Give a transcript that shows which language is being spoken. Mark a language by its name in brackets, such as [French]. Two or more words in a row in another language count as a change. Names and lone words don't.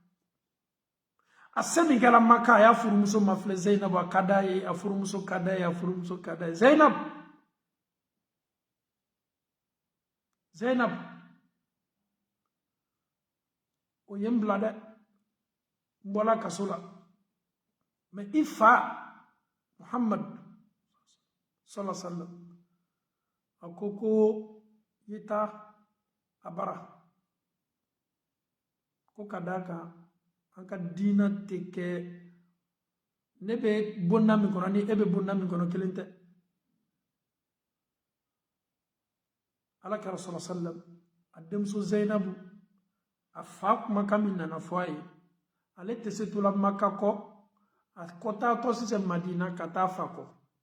[Bambara] a se min kɛla Maka a y'a furumuso mafilɛ Zainabu a ka d'a ye a furumuso ka d'a ye a furumuso ka d'a ye Zainabu o ye n bila dɛ n bɔla kaso la mais i fa Muhammad [Arabic] sallallahu alaihi wa sallam [Bambara] a ko i taa a bara ko ka d'a kan an ka diina tɛ kɛ ne bɛ bonda min kɔnɔ ni e bɛ bonda min kɔnɔ kelen tɛ ala kɛra [Arabic] sallallahu alaihi wa sallam [Bambara] a denmuso Zainabu a fa kumakan min nana fɔ a ye ale tɛ se tola Maka kɔ a kɔtaatɔ sisan Madina ka taa fa kɔ